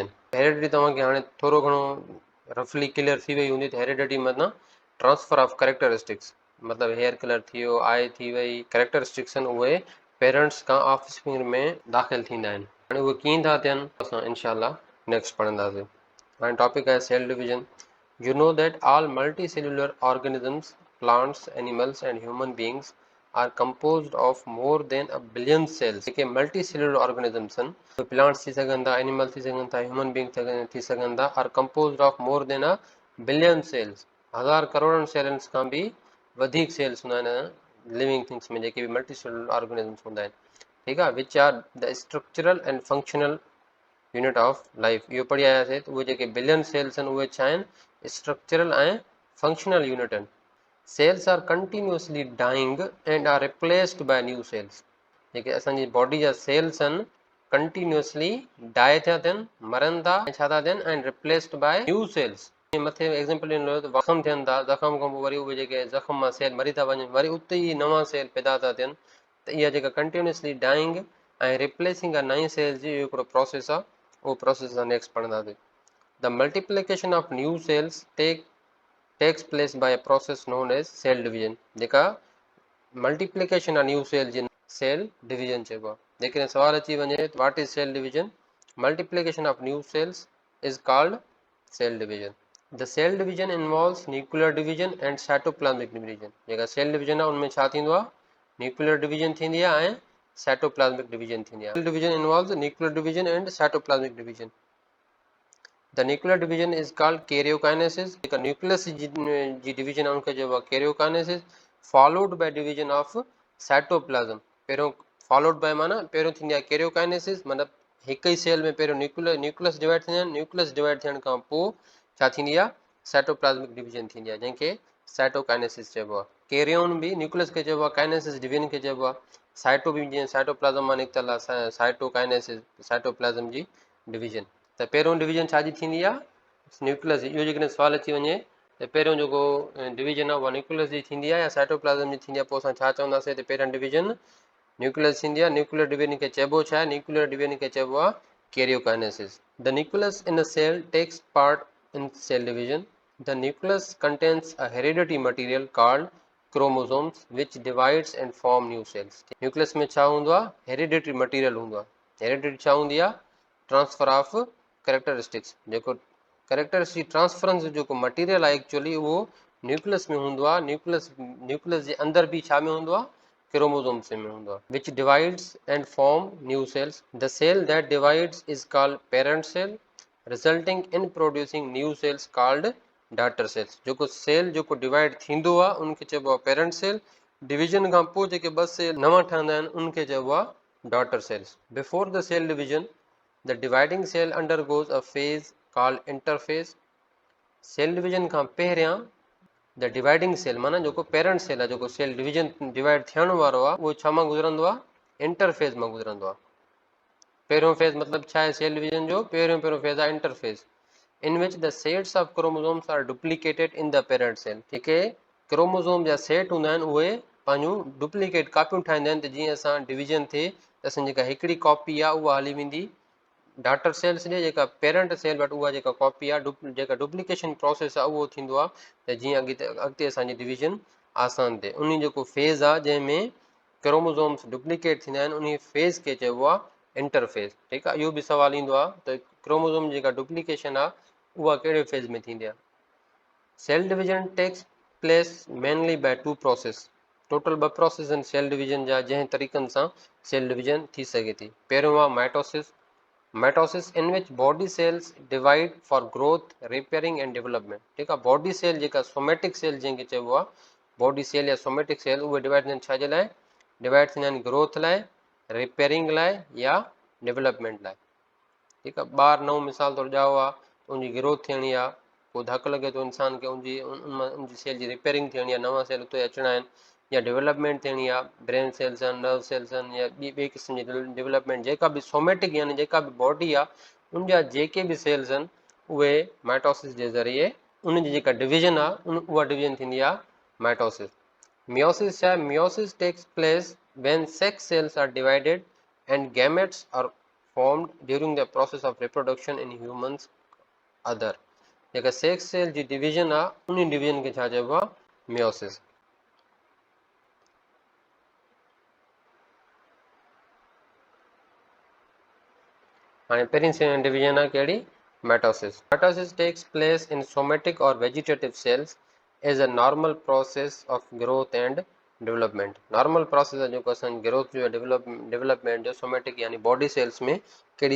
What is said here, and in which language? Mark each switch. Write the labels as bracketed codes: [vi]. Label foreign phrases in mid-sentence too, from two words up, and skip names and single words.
[sd] हेरिडिटी तव्हांखे हाणे थोरो घणो [en] roughly clear [sd] थी वई हूंदी त हेरिडिटी मतिलबु [en] transfer of characteristics, [sd] मतिलबु [en] hair colour [sd] थी वियो, आई थी वई, करेक्टरिस्टिक्स आहिनि उहे पेरेंट्स खां ऑफस्प्रिंग में दाख़िल थींदा आहिनि। हाणे उहे कीअं था थियनि असां [ar] إن شاء الله [sd] नेक्स्ट पढ़ंदासीं। [en] हाणे टॉपिक आहे सेल डिवीजन। you know that all multi cellular organisms, plants, animals and human beings are composed of more than a billion cells जेके multicellular organisms [sd] आहिनि plants थी सघनि था animal थी सघनि था [en] human being [sd] थी सघनि था [en] are composed of more than a billion cells [sd] हज़ार करोड़नि सेल्स खां बि वधीक सेल्स हूंदा आहिनि [en] living things [sd] में जेके बि [en] multicellular organisms [sd] हूंदा आहिनि ठीकु आहे [en] which are the structural and functional unit of life [sd] इहो पढ़ी आयासीं त उहे जेके [en] billion cells [sd] आहिनि उहे छा आहिनि स्ट्रक्चरल ऐं [en] functional unit [sd] आहिनि [en] cells are continuously dying and are replaced by new cells [sd] जेके असांजी बॉडी जा सेल्स आहिनि [en] continuously die [sd] थिया थियनि मरनि था ऐं छा था थियनि ऐं [en] replaced by new cells [sd] मथे एग्जाम्पल ॾिनो त ज़ख़म थियनि था ज़ख़म खां पोइ वरी उहे जेके ज़ख़म मां सेल मरी था वञनि वरी उते ई नवां सेल पैदा था थियनि त इहा जेका [en] continuously dying [sd] ऐं रिप्लेसिंग आहे नई सेल्स जी इहो हिकिड़ो प्रोसेस आहे उहो प्रोसेस असां नेक्स्ट पढ़ंदासीं [en] the multiplication of new cells takes place by a process known as cell division [sd] जेका मल्टीप्लिकेशन आहे न्यू सेल जी सेल डिवीजन चइबो आहे जेकॾहिं सवाल अची वञे [en] what is cell division multiplication of new cells is called cell division the cell division involves nuclear division and cytoplasmic division [sd] जेका सेल डिवीजन आहे उनमें छा थींदो आहे न्यूक्लियर डिवीजन थींदी आहे [en] ऐं साइटोप्लाज्मिक डिवीजन थींदी आहे cell division involves nuclear division and cytoplasmic division The nuclear division is called karyokinesis. The nucleus division [sd] उनके जो [en] karyokinesis followed by division of cytoplasm. [sd] पहिरों [en] followed by [sd] माना पहिरों थींदी आहे karyokinesis मतलब हिकु ई सेल में पहिरों [en] nucleus divide [sd] थींदा आहिनि [en] nucleus divide [sd] थियण खां पोइ छा थींदी आहे [en] cytoplasmic division [sd] थींदी आहे जंहिंखे साइटोकाइनेसिस चइबो आहे कैरियोन बि न्यूक्लियस खे चइबो आहे काइनेसिस डिवीजन खे चइबो आहे साइटो बि जीअं साइटोप्लाज्म मां निकितल आहे साइटोकाइनेसिस साइटोप्लाज्म जी डिवीजन त पहिरों डिवीजन छाजी थींदी आहे न्यूक्लियस इहो जेकॾहिं सुवालु अची वञे त पहिरियों जेको डिवीजन आहे उहा न्यूक्लियस जी थींदी आहे या साइटोप्लाज्म जी थींदी आहे पोइ असां छा चवंदासीं त पहिरियों डिवीजन न्यूक्लियस थींदी आहे [en] nuclear division [sd] खे चइबो छा आहे [en] nuclear division [sd] खे चइबो आहे [en] karyokinesis the nucleus in a cell takes part in cell division the nucleus contains a heredity material called chromosomes which divides and form new cells nucleus में [sd] छा हूंदो आहे [en] heredity material [sd] हूंदो आहे हेरिडिटी छा हूंदी आहे [en] transfer of characteristics [sd] जेको [en] characteristic transference [sd] जेको मटीरियल आहे एक्चुअली उहो न्यूक्लियस में हूंदो आहे न्यूक्लियस जे अंदरि बि छा में हूंदो आहे क्रोमोसोम्स में हूंदो आहे [en] which divides and form new cells the cell that divides is called parent cell resulting in producing new cells called daughter cells [sd] जेको सेल जेको डिवाइड थींदो आहे उनखे चइबो आहे [en] parent cell [sd] डिवीजन खां पोइ जेके ॿ सेल नवां ठहंदा आहिनि उनखे चइबो आहे [en] daughter cells before the cell division The dividing cell undergoes a phase called interphase. Cell division [sd] खां पहिरियां [en] the dividing cell [sd] माना जेको [en] parent cell [sd] आहे जेको [en] cell division divide [sd] थियण वारो आहे उहो छा मां गुज़रंदो आहे इंटरफेज मां गुज़रंदो आहे पहिरियों फेज़ मतिलबु छा आहे सेल [en] डिवीजन [sd] जो पहिरियों फेज़ आहे [en] interphase in which the sets of chromosomes are duplicated in the parent cell [sd] जेके क्रोमोसोम जा सेट हूंदा आहिनि उहे पंहिंजूं डुप्लीकेट कॉपियूं ठाहींदा आहिनि त जीअं असां डिवीजन थिए त असांजी जेका हिकिड़ी कॉपी आहे उहा हली वेंदी [en] daughter cells [sd] ॾे जेका [en] parent cell [sd] वटि उहा जेका कॉपी आहे जेका [en] duplication process [sd] आहे उहो थींदो आहे त जीअं अॻिते असांजी डिवीजन आसान थिए उन जेको फेज़ आहे जंहिंमें क्रोमोसोम्स डुप्लीकेट थींदा आहिनि उन फेज़ खे चइबो आहे इंटरफेज़ ठीकु आहे इहो बि सवाल ईंदो आहे त क्रोमोसोम जेका डुप्लीकेशन आहे उहा कहिड़े फेज़ में थींदी आहे [en] cell division takes place mainly by two process [sd] टोटल ॿ प्रोसेस आहिनि [en] cell division [sd] जा जंहिं तरीक़नि सां [en] cell division [sd] थी सघे थी पहिरियों आहे माइटोसिस [en] in which body cells divide for growth repairing and development [sd] ठीकु आहे [en] body cell [sd] जेका [en] somatic cell [sd] जंहिंखे चइबो आहे [en] body cell [sd] या [en] somatic cell [sd] उहे डिवाइड थींदा आहिनि छाजे लाइ डिवाइड थींदा आहिनि ग्रोथ लाइ रिपेयरिंग लाइ या डेवलपमेंट लाइ ठीकु आहे ॿार नओं मिसाल तौरु ॼाओ आहे त उनजी ग्रोथ थियणी आहे पोइ धकु लॻे थो इंसान खे उनजी सेल जी रिपेयरिंग थियणी आहे नवां सेल उते अचिणा आहिनि या डेवलपमेंट थियणी आहे [en] brain cells [sd] आहिनि [en] nerve cells [sd] आहिनि या ॿिए क़िस्म जी डेवलपमेंट जेका बि सोमेटिक यानी जेका बि बॉडी आहे उनजा जेके बि सेल्स आहिनि उहे माइटोसिस जे ज़रिए उनजी जेका डिवीजन आहे उहा डिवीजन थींदी आहे [en] mitosis meiosis [sd] छा आहे [en] meiosis takes place when sex cells are divided and gametes are formed during the process of reproduction in humans other [sd] जेका [en] sex cell [sd] जी डिवीजन आहे उन डिवीजन खे छा चइबो आहे मियोसिस हाणे पहिरीं डिवीजन आहे कहिड़ी [en] mitosis mitosis takes place in somatic or vegetative cells is a normal process of growth and development normal process [sd] है जेको असां ग्रोथ जो डेवलपमेंट जो सोमेटिक यानी [en] body cells [sd] में कहिड़ी